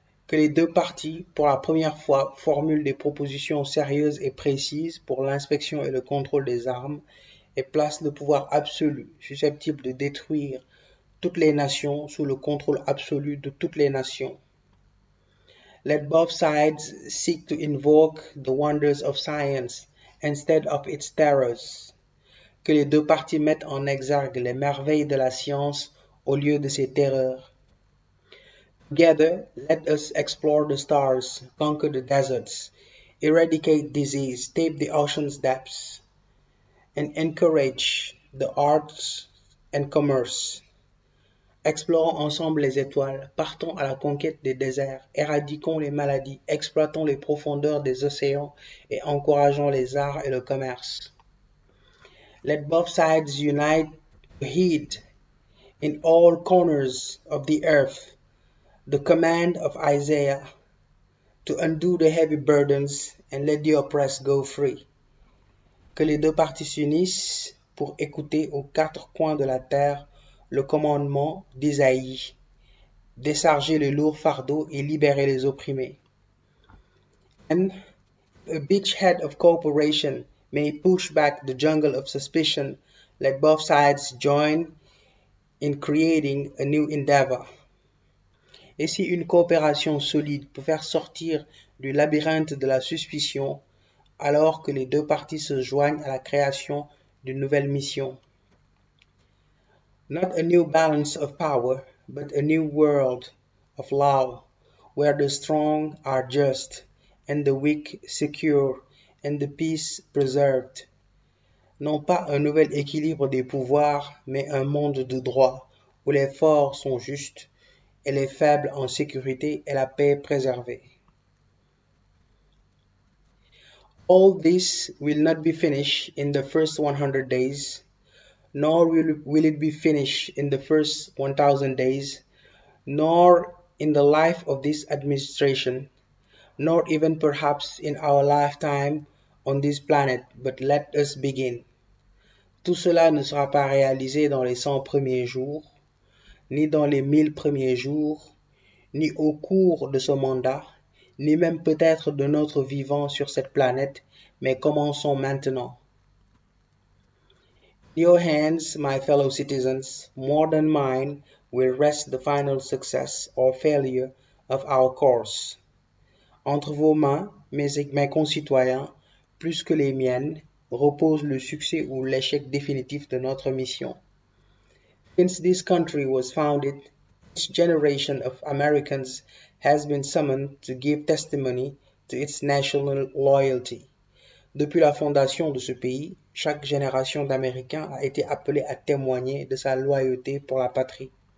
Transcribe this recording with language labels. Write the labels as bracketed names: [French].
[French] que les deux parties, pour la première fois, formulent des propositions sérieuses et précises pour l'inspection et le contrôle des armes et placent le pouvoir absolu, susceptible de détruire toutes les nations, sous le contrôle absolu de toutes les nations. [English] Let both sides seek to invoke the wonders of science instead of its terrors. [French] Que les deux parties mettent en exergue les merveilles de la science au lieu de ses terreurs. [English] Together, let us explore the stars, conquer the deserts, eradicate disease, tape the ocean's depths, and encourage the arts and commerce. [French] Explorons ensemble les étoiles, partons à la conquête des déserts, éradiquons les maladies, exploitons les profondeurs des océans et encourageons les arts et le commerce. [English] Let both sides unite to heed in all corners of the earth the command of Isaiah to undo the heavy burdens and let the oppressed go free. [French] Que les deux parties s'unissent pour écouter aux quatre coins de la terre le commandement d'Isaïe, décharger les lourds fardeaux et libérer les opprimés. [English] And a beachhead of cooperation may push back the jungle of suspicion, let both sides join in creating a new endeavor. [French] Et si une coopération solide peut faire sortir du labyrinthe de la suspicion, alors que les deux parties se joignent à la création d'une nouvelle mission. [English] Not a new balance of power, but a new world of law, where the strong are just, and the weak secure, and the peace preserved. [French] Non pas un nouvel équilibre des pouvoirs, mais un monde de droit, où les forts sont justes, et les faibles en sécurité et la paix préservée. [English] All this will not be finished in the first 100 days, nor will it be finished in the first 1,000 days, nor in the life of this administration, nor even perhaps in our lifetime on this planet, but let us begin. [French] Tout cela ne sera pas réalisé dans les 100 premiers jours, ni dans les 1000 premiers jours, ni au cours de ce mandat, ni même peut-être de notre vivant sur cette planète, mais commençons maintenant. [English] In your hands, my fellow citizens, more than mine, will rest the final success or failure of our course. [French] Entre vos mains, mes concitoyens, plus que les miennes, repose le succès ou l'échec définitif de notre mission. [English] Since this country was founded, each generation of Americans has been summoned to give testimony to its national loyalty. [French] Depuis la fondation de ce pays, chaque génération d'Américains a été appelée à témoigner de sa loyauté pour la patrie.